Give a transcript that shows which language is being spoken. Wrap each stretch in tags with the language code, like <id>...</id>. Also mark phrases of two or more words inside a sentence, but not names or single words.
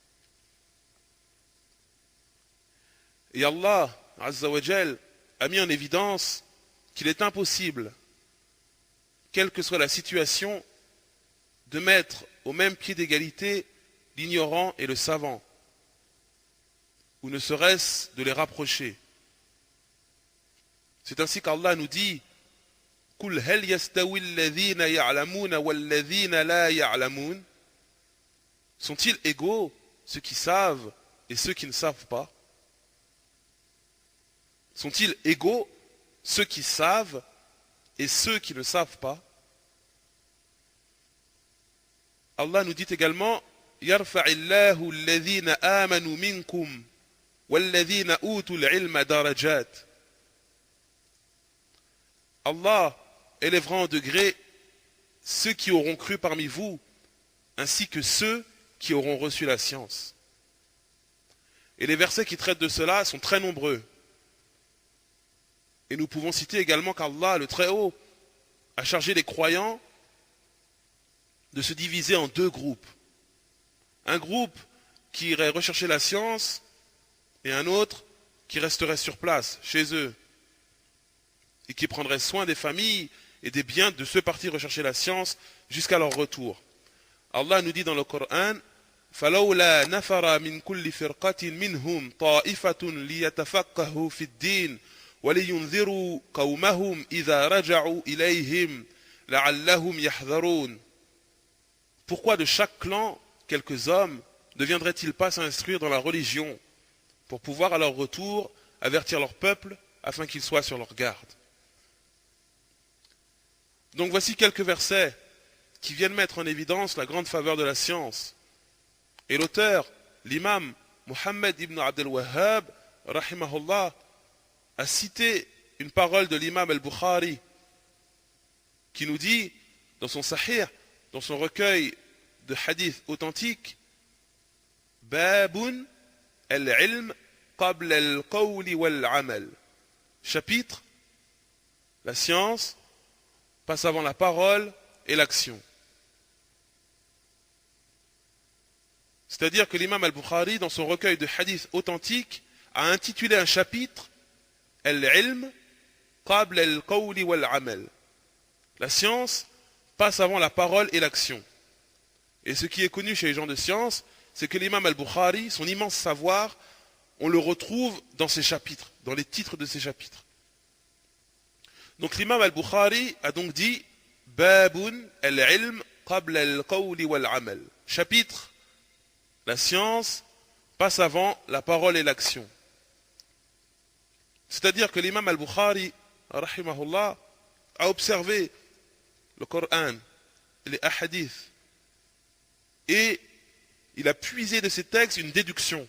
<fr>Et Allah,</fr> <ar>عز وجل,</ar> <fr>a mis en évidence qu'il est impossible, quelle que soit la situation, de mettre au même pied d'égalité l'ignorant et le savant, ou ne serait-ce de les rapprocher. C'est ainsi qu'Allah nous dit «</fr> <ar>قل هل يستوي الذين يعلمون والذين لا يعلمون</ar> <fr>» Sont-ils égaux, ceux qui savent et ceux qui ne savent pas? Sont-ils égaux, ceux qui savent et ceux qui ne savent pas? Allah nous dit également</fr> <ar>يرفع الله الذين آمنوا منكم والذين أوتوا العلم درجات.</ar> <fr>Allah élèvera en degré ceux qui auront cru parmi vous, ainsi que ceux qui auront reçu la science. Et les versets qui traitent de cela sont très nombreux. Et nous pouvons citer également qu'Allah, le Très-Haut, a chargé les croyants de se diviser en deux groupes. Un groupe qui irait rechercher la science et un autre qui resterait sur place, chez eux, et qui prendrait soin des familles et des biens de ceux partis rechercher la science jusqu'à leur retour. Allah nous dit dans le Coran</fr> <ar>فَلَوْلَا نَفَرَ مِنْ كُلِّ فِرْقَةٍ مِنْهُمْ طَائِفَةٌ لِيَتَفَقَّهُوا فِي الدِّينِ وَلِيُنذِرُوا قَوْمَهُمْ إِذَا رَجَعُوا إِلَيْهِمْ لَعَلَّهُمْ يَحْذَرُونَ.</ar> <fr>Pourquoi de chaque clan, quelques hommes, ne viendraient-ils pas s'instruire dans la religion pour pouvoir à leur retour avertir leur peuple afin qu'ils soient sur leur garde? Donc voici quelques versets qui viennent mettre en évidence la grande faveur de la science. Et l'auteur, l'imam Muhammad ibn Abdel Wahhab, rahimahullah, a cité une parole de l'imam al-Bukhari qui nous dit dans son Sahih, dans son recueil de hadiths authentiques,</fr> <ar>باب العلم قبل القول والعمل.</ar> <fr>Chapitre, la science passe avant la parole et l'action. C'est-à-dire que l'imam al-Bukhari, dans son recueil de hadiths authentiques, a intitulé un chapitre</fr> <ar>العلم قبل القول والعمل.</ar> <fr>La science passe avant la parole et l'action. Et ce qui est connu chez les gens de science, c'est que l'imam al-Bukhari, son immense savoir, on le retrouve dans ses chapitres, dans les titres de ses chapitres. Donc l'imam al-Bukhari a donc dit</fr> <ar>باب العلم قبل القول والعمل.</ar> <fr>Chapitre, la science passe avant la parole et l'action. C'est-à-dire que l'imam al-Bukhari, rahimahullah, a observé le Coran, les hadiths, et il a puisé de ces textes une déduction.</fr>